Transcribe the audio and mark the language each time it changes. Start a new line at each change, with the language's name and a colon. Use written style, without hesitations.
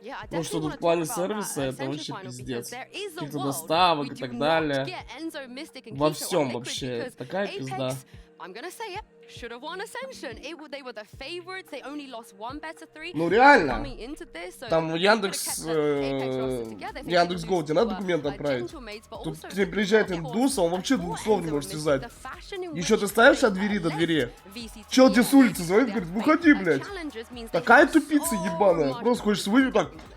Russian: Ну что тут в плане сервиса, это вообще пиздец. Каких-то доставок и так далее. Во всем вообще. Такая пизда.
English: I'm gonna say it. Should have won Ascension. They were the favorites. They only lost one best of three.
Russian: Ну реально. Там Яндекс Яндекс.Го, тебе надо документы отправить. Тут к тебе приезжает индус, а он вообще двух слов не может связать. Еще ты ставишь от двери до двери. Чел тебе с улицы звонит, говорит, выходи, блядь. Такая тупица ебаная. Просто хочешь выйти так.